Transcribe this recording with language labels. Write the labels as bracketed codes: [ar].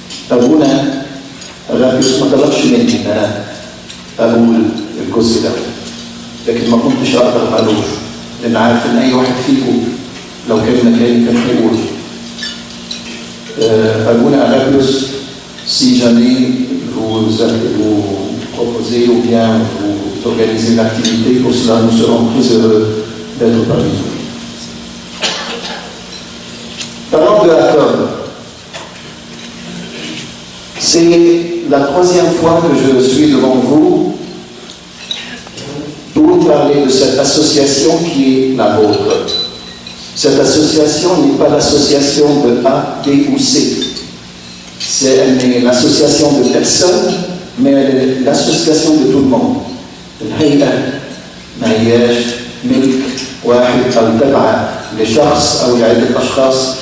[ar] أبونا الرابيوس ما طلبش مني إن أنا أقول الجزء ده، لكن ما كنتش أقدر ما أقولوش، لأن عارف إن أي واحد فيكم لو كان مكاني كان هيقول. [fr] Abuna Lebuis, si jamais vous proposez ou bien vous organisez une activité, pour cela nous serons très heureux d'être parmi vous. Parlons de ACCOM. C'est la troisième fois que je suis devant vous pour parler de cette association qui est la vôtre. Cette association n'est pas l'association de A, B ou C. Elle est l'association de personnes, mais elle est l'association de tout le monde. [ar] الهيئة ما هياش ملك واحد أو تبع لشخص أو لعدة أشخاص.